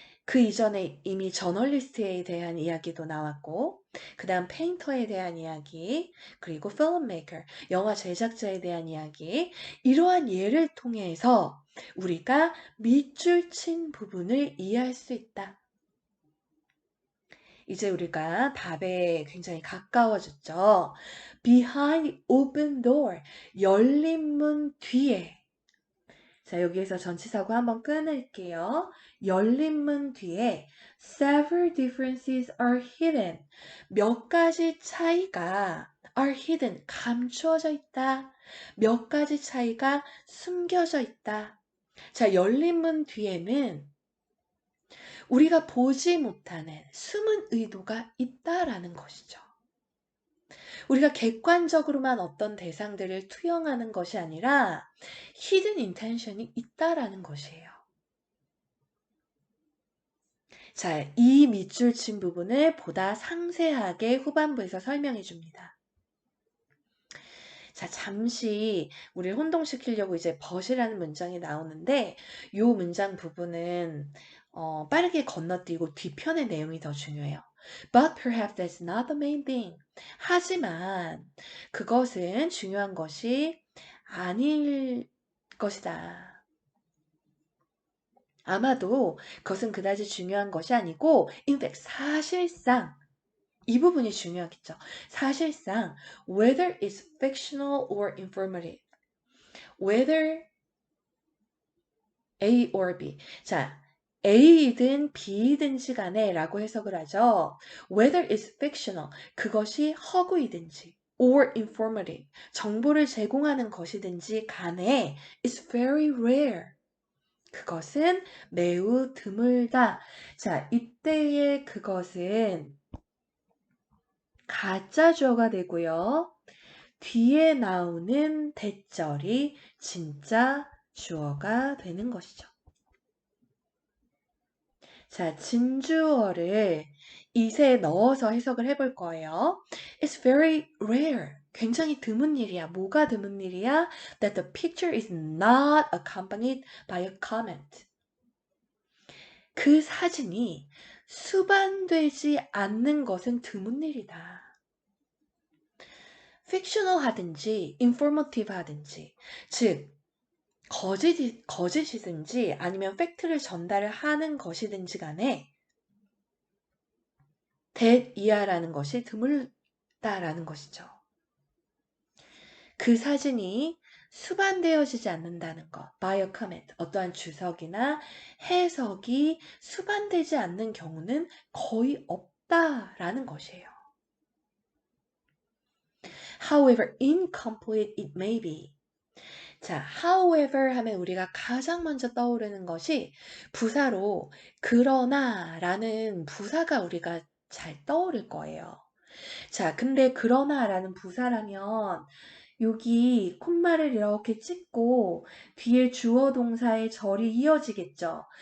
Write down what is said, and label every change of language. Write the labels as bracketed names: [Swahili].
[Korean] 그 이전에 이미 저널리스트에 대한 이야기도 나왔고, 그 다음 페인터에 대한 이야기, 그리고 filmmaker, 영화 제작자에 대한 이야기, 이러한 예를 통해서 우리가 밑줄 친 부분을 이해할 수 있다. 이제 우리가 답에 굉장히 가까워졌죠. [English] Behind open door, [Korean] 열린 문 뒤에. 자, 여기에서 전치사고 한번 끊을게요. 열린 문 뒤에 [English] several differences are hidden. [Korean] 몇 가지 차이가 [English] are hidden, [Korean] 감추어져 있다. 몇 가지 차이가 숨겨져 있다. 자, 열린 문 뒤에는 우리가 보지 못하는 숨은 의도가 있다라는 것이죠. 우리가 객관적으로만 어떤 대상들을 투영하는 것이 아니라 hidden intention이 있다라는 것이에요. 자, 이 밑줄 친 부분을 보다 상세하게 후반부에서 설명해 줍니다. 자, 잠시 우리를 혼동시키려고 이제 but이라는 문장이 나오는데 이 문장 부분은 빠르게 건너뛰고 뒤편의 내용이 더 중요해요. [English] But perhaps that's not the main thing. [Korean] 하지만 그것은 중요한 것이 아닐 것이다. 아마도 그것은 그다지 중요한 것이 아니고 [English] in fact [Korean] 사실상 이 부분이 중요하겠죠. 사실상 [English] whether it's fictional or informative, whether A or B. [Korean] 자, A이든 B이든지 간에 라고 해석을 하죠. [English] Whether it's fictional, [Korean] 그것이 허구이든지 [English] or informative, [Korean] 정보를 제공하는 것이든지 간에 [English] it's very rare. [Korean] 그것은 매우 드물다. 자, 이때의 그것은 가짜 주어가 되고요. 뒤에 나오는 대절이 진짜 주어가 되는 것이죠. 자, 진주어를 it에 넣어서 해석을 해볼 거예요. [English] It's very rare. [Korean] 굉장히 드문 일이야. 뭐가 드문 일이야? [English] That the picture is not accompanied by a comment. [Korean] 그 사진이 수반되지 않는 것은 드문 일이다. fictional 하든지 informative 하든지, 즉 거짓이든지 아니면 팩트를 전달을 하는 것이든지 간에 that 이하라는 것이 드물다라는 것이죠. 그 사진이 수반되어지지 않는다는 것, [English] by a comment, [Korean] 어떠한 주석이나 해석이 수반되지 않는 경우는 거의 없다라는 것이에요. [English] However incomplete it may be. [Korean] 자, however 하면 우리가 가장 먼저 떠오르는 것이 부사로 그러나 라는 부사가 우리가 잘 떠오를 거예요. 자, 근데 그러나 라는 부사라면 여기 콤마를 이렇게 찍고 뒤에 주어 동사의 절이 이어지겠죠.